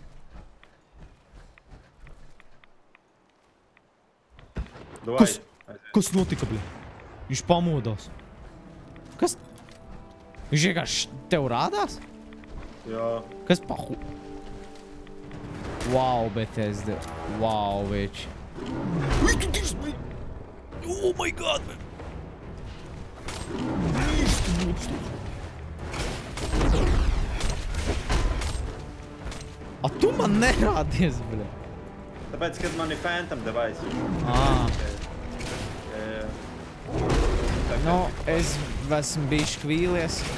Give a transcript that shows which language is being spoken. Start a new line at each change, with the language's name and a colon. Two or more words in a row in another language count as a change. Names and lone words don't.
Latvian: Kas notika, bļa? Viņš pamodās. Kas? Viņš vienkārši tev rādās? Jā. Kas pahu? Wow, Bethesda. Wow, veči. Ui, tu tirs, bļa!
English: Oh my god,
Latvian: bļa! A tu man nerādies, bļa! Tāpēc, kad man ir Phantom device. Nu, es esmu bijis vīlies.